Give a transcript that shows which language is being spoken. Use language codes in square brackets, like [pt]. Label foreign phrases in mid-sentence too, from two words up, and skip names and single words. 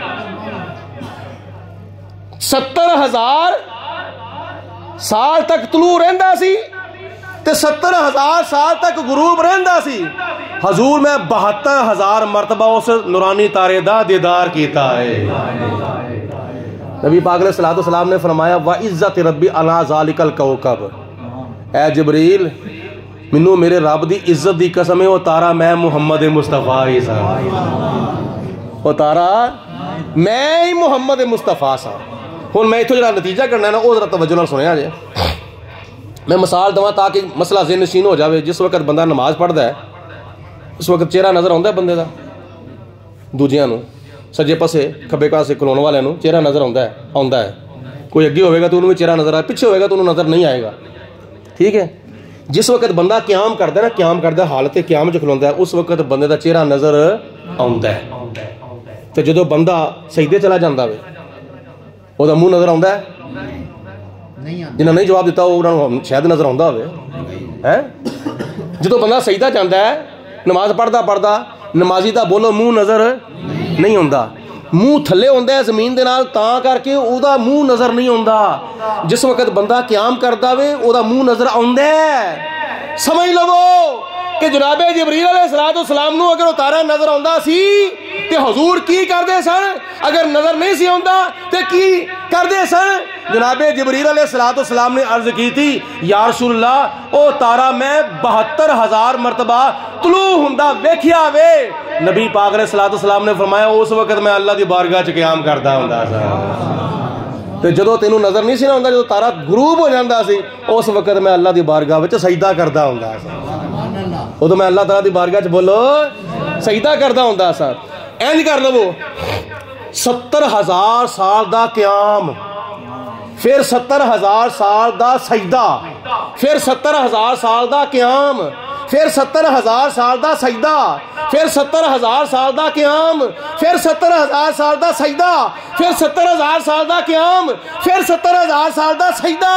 [pa] 70,000 سال تک طلوع رہندا سی تے 70,000 سال تک غروب رہندا سی. حضور میں 72,000 مرتبہ اس نورانی تارے دا دیدار کیتا ہے. نبی پاک علیہ السلام نے فرمایا [ar] وعزة ربي على ذلك الكوكب, [pa] اے جبریل مینوں میرے رب دی عزت دی قسم ہے وہ تارا میں محمد مصطفیٰ ہی سا، وہ تارا میں ہی محمد مصطفیٰ سا. ہن میں ایتھوں جیہڑا نتیجہ کرنا ہے نا وہ ذرا توجہ نال سنیا جے. میں مثال دیواں تاکہ مسئلہ ذہن نشین ہو جائے. [ur] جس وقت بندہ نماز پڑھتا ہے اس وقت چہرہ نظر آتا ہے بندے کا, [pa] دوجیاں نوں سجے پاسے کھبے پاسے کھلون والیاں نوں چہرہ نظر آتا ہے. [ur] کوئی اگے ہوگا تو انہوں نے بھی چہرہ نظر آئے، پیچھے ہوئے گا تو انہوں نے نظر نہیں آئے گا۔ ٹھیک ہے، جس وقت بندہ قیام کرتا ہے نا، قیام کرتا حالت قیام چ کھلوندا ہے، اس وقت بندے کا چہرہ نظر آتا ہے. تو جو بندہ سجدے چلا جاتا ہے وہ منہ نظر آتا ہے، جنہیں نہیں جواب دتا انہوں نے شاید نظر آتا ہے. جو بندہ سجدہ جاتا ہے نماز پڑھتا نمازی کا بولو منہ نظر نہیں آتا, [pa] منہ تھلے ہوندا ہے زمین دے نال، تاں کر کے اوہدا منہ نظر نہیں آتا. جس وقت بندہ قیام کردا وے اوہدا منہ نظر آؤندا ہے. سمجھ لوو کہ جناب جبریل علیہ الصلوۃ والسلام نو اگر وہ تارا نظر آਉਂਦਾ سی تے حضور کی کردے سن, اگر نظر نہیں سی آਉਂਦਾ تے کی کردے سن. جناب جبریل علیہ الصلوۃ والسلام نے عرض کی تھی یا رسول اللہ او تارا میں 72,000 مرتبہ طلوع ہوندا ویکھیا وے. نبی پاک علیہ الصلوۃ والسلام نے فرمایا اس وقت میں اللہ دی بارگاہ چ قیام کردا ہوندا سا. تے جدوں تینوں نظر نہیں سی نہ آਉਂਦਾ, جدوں تارا غروب ہو جاندا سی اس وقت میں اللہ دی بارگاہ وچ سجدہ کردا ہوندا سا. ادو میں اللہ تعالیٰ دی بارگاہ چ بولو سجدہ کردا ہوندا سا. اینج کر لو 70,000 سال دا قیام, پھر 70,000 سال دا سجدہ, پھر 70,000 سال دا قیام, پھر 70,000 سال دا سجدہ, پھر 70,000 سال دا قیام, پھر 70,000 سال دا سجدہ, پھر 70,000 سال دا قیام, پھر 70,000 سال دا سجدہ.